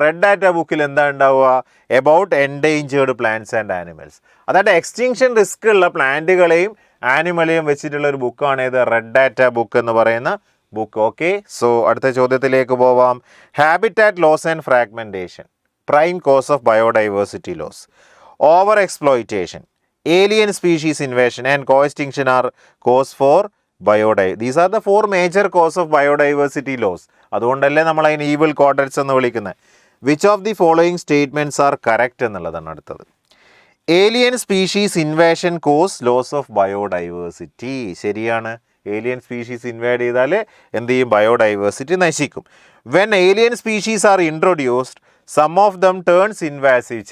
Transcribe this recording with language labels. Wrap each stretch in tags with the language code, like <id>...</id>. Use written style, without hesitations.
<en>red data ബുക്കിൽ</en> <ml>എന്താ ഉണ്ടാവുക?</ml> <en>About endangered plants and animals.</en> <ml>അതായത് എക്സ്റ്റിങ്ഷൻ റിസ്ക് ഉള്ള പ്ലാന്റുകളെയും ആനിമലെയും വെച്ചിട്ടുള്ള ഒരു ബുക്കാണ് ഇത് റെഡ് ഡാറ്റ ബുക്ക് എന്ന് പറയുന്ന ബുക്ക്.</ml> <en>okay, so</en> <ml>അടുത്ത ചോദ്യത്തിലേക്ക് പോവാം.</ml> <en>Habitat loss and fragmentation, prime cause of biodiversity loss. Over exploitation, alien species invasion and co-extinction are cause for biodiversity. These are the 4 major cause of biodiversity loss.</en> <ml>അതുകൊണ്ടല്ലേ നമ്മൾ അതിന് evil ക്വാഡ്രറ്റ്സ് എന്ന് വിളിക്കുന്നത്.</ml> <en>which of the following statements are correct</en> <ml>എന്നുള്ളതാണ് അടുത്തത്.</ml> <en>Alien species invasion cause loss of biodiversity.</en> <ml>ശരിയാണ്, alien species inward ചെയ്താൽ എന്ത് ചെയ്യും? ബയോഡൈവേഴ്സിറ്റി നശിക്കും.</ml> <en>When alien species are introduced some of them turns invasive.</en>